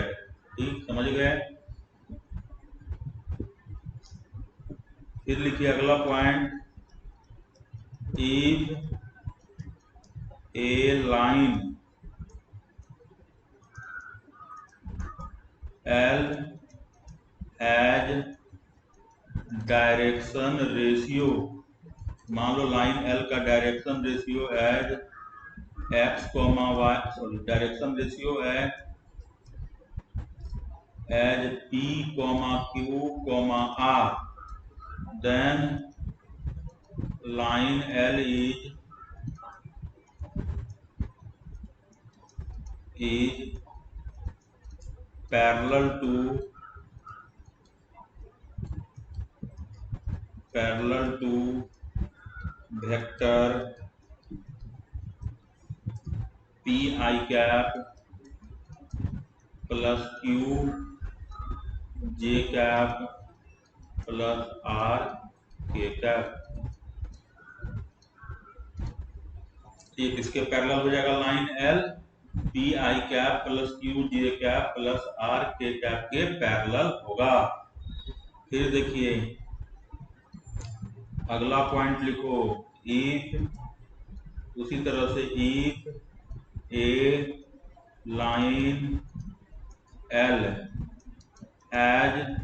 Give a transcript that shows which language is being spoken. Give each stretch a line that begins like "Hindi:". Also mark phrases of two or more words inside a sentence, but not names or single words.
Hindi: ठीक, समझ गए? फिर लिखिए अगला पॉइंट,
English: if a line L has direction ratio
Hindi: मान लो लाइन एल का
English: direction ratio as x comma y, sorry direction ratio
Hindi: है
English: as p comma q comma r, then line L is parallel to vector p I cap plus q j cap plus r k cap।
Hindi: ये किसके पैरेलल हो जाएगा?
English: line L p i cap plus q j cap plus r k cap
Hindi: के पैरेलल होगा। फिर देखिए अगला पॉइंट लिखो, इफ उसी तरह से
English: if a line L has